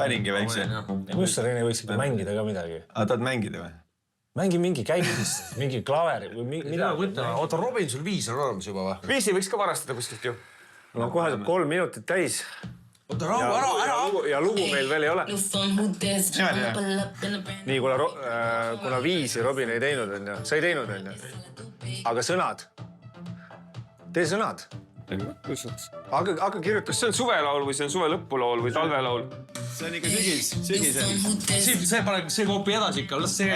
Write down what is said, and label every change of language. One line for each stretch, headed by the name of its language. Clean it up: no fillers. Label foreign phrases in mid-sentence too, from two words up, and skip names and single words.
Estonian: Paningi väikse. Kus sa, Rene, võiksid mängida ka midagi? Aga tahad mängida või? Mängi mingi käitis, mingi klaveri või midagi. Oota, Robin, sul 5 on olemas juba või? 5 võiks ka varastada kuskilt ju. No kohe 3 minutit täis. Oota, ära! Ja lugu meil veel ei ole.
English: New phone, who this? I'ma pull up in a brand
Estonian: Nii, kuna 5 Robin ei teinud, on ju. Sa ei teinud, on ju. Aga sõnad. Tee sõnad. Aga kirjuta. Kas see on suvelaul või see on suve lõpulaul või talvelaul? See on ikka sügis. See koopi edasi ikka, las see